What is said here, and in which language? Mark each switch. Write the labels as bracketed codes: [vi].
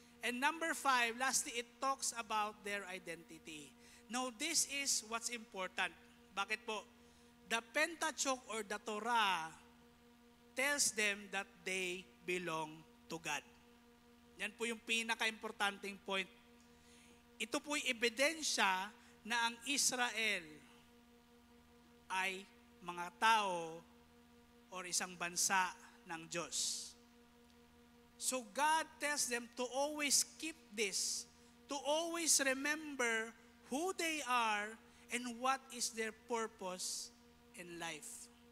[en] And number 5, lastly, it talks about their identity. Now, this is what's important. [tl] Bakit po? [en] The Pentateuch or the Torah tells them that they belong to God. [tl] Yan po yung pinaka-importanting point. Ito po'y ebidensya na ang Israel ay mga tao or isang bansa ng Diyos. [en] So God tells them to always keep this, to always remember who they are and what is their purpose in life.